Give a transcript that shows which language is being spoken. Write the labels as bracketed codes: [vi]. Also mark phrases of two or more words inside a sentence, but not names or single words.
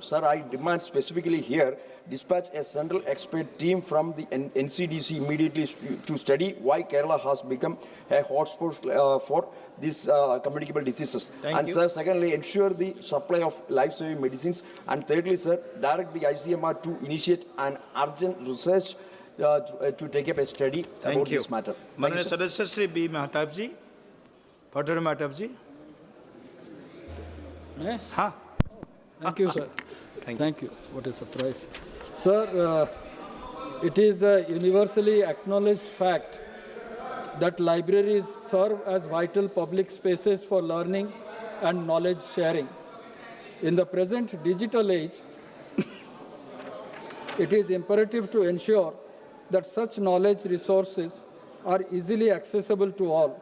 [en] Sir, I demand specifically here, dispatch a central expert team from the NCDC immediately to study why Kerala has become a hotspot for these communicable diseases. Sir, secondly, ensure the supply of life-saving medicines. And thirdly, sir, direct the ICMR to initiate an urgent research to take up a study about this matter. [hi] माननीय सदस्य श्री बी महताब जी, पटोरी महताब जी। हाँ। [en] Thank you, sir. Thank you. What a surprise. Sir, it is a universally acknowledged fact that libraries serve as vital public spaces for learning and knowledge sharing. In the present digital age, it is imperative to ensure that such knowledge resources are easily accessible to all.